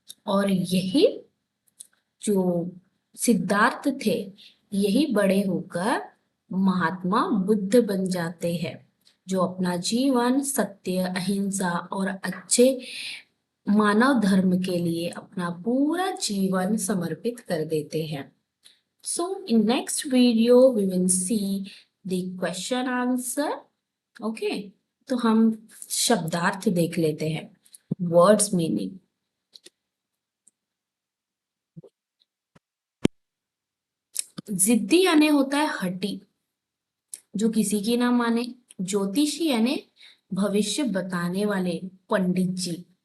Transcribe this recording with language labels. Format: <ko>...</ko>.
<hi>और यही जो सिद्धार्थ थे, यही बड़े होकर महात्मा बुद्ध बन जाते हैं, जो अपना जीवन सत्य, अहिंसा और अच्छे मानव धर्म के लिए अपना पूरा जीवन समर्पित कर देते हैं।</hi> <en>So in next video we will see the question answer.</en> <hi>Okay, तो हम शब्दार्थ देख लेते हैं,</hi> <en>Words meaning.</en> <hi>जिद्दी यानी होता है हठी, जो किसी की ना माने। ज्योतिषी यानी भविष्य बताने वाले, पंडित जी।</hi>